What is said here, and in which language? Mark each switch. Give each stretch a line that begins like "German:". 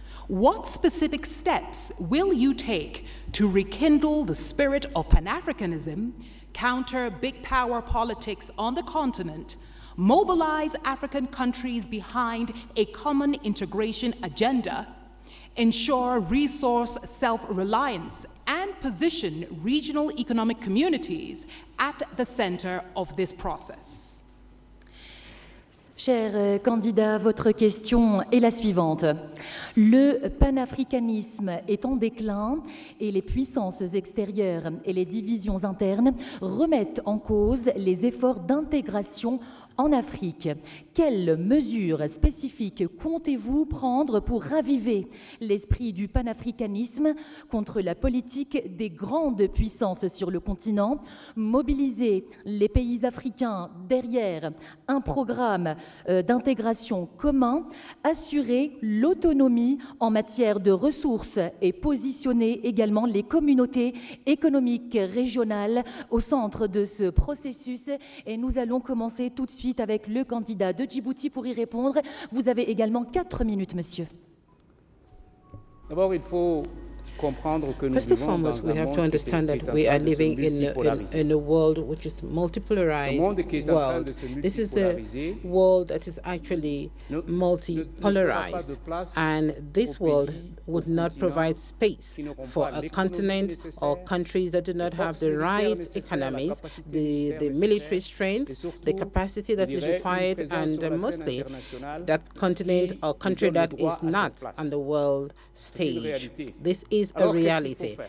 English: What specific steps will you take to rekindle the spirit of Pan-Africanism, counter big power politics on the continent, mobilize African countries behind a common integration agenda, ensure resource self-reliance, and position regional economic communities at the center of this process?
French: Cher candidat, votre question est la suivante. Le panafricanisme est en déclin et les puissances extérieures et les divisions internes remettent en cause les efforts d'intégration en Afrique. Quelles mesures spécifiques comptez-vous prendre pour raviver l'esprit du panafricanisme contre la politique des grandes puissances sur le continent, mobiliser les pays africains derrière un programme d'intégration commun, assurer l'autonomie en matière de ressources et positionner également les communautés économiques régionales au centre de ce processus? Et nous allons commencer tout de suite avec le candidat de Djibouti pour y répondre. Vous avez également 4 minutes, monsieur. D'abord, il faut
English: First and foremost, we have to understand that we are living in a world which is multipolarized world. This is a world that is actually multipolarized, and this world would not provide space for a continent or countries that do not have the right economies, the military strength, the capacity that is required, and mostly that continent or country that is not on the world stage. This is a reality.